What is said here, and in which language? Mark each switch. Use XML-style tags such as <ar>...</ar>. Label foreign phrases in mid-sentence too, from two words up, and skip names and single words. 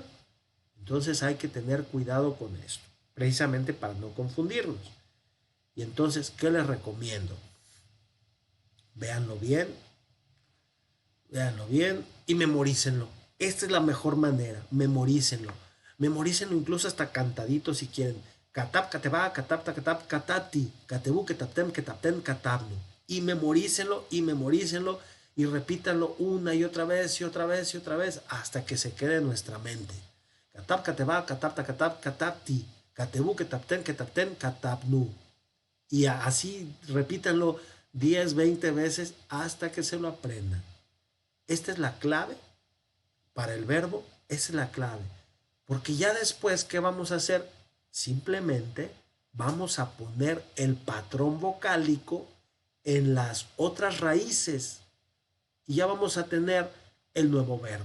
<es>Entonces hay que tener cuidado con esto, precisamente para no confundirnos. Y entonces, ¿qué les recomiendo? Véanlo bien y memorícenlo. Esta es la mejor manera, memorícenlo. Memorícenlo incluso hasta cantadito si quieren.</es> <ar>كتب، كتبا، كتبتَ، كتب، كتبتِ، كتبوا، كتبتم، كتبتن، كتبنا.</ar> <es>Y memorícenlo y repítanlo una y otra vez y otra vez y otra vez hasta que se quede en nuestra mente.</es> <ar>كتب، كتبا، كتبتَ، كتب، كتبتِ، كتبوا، كتبتن، كتبتن، كتبنا.</ar> <es>Y así repítanlo 10, 20 veces hasta que se lo aprendan. Esta es la clave para el verbo, esa es la clave. Porque ya después, ¿qué vamos a hacer? Simplemente vamos a poner el patrón vocálico en las otras raíces y ya vamos a tener el nuevo verbo.</es>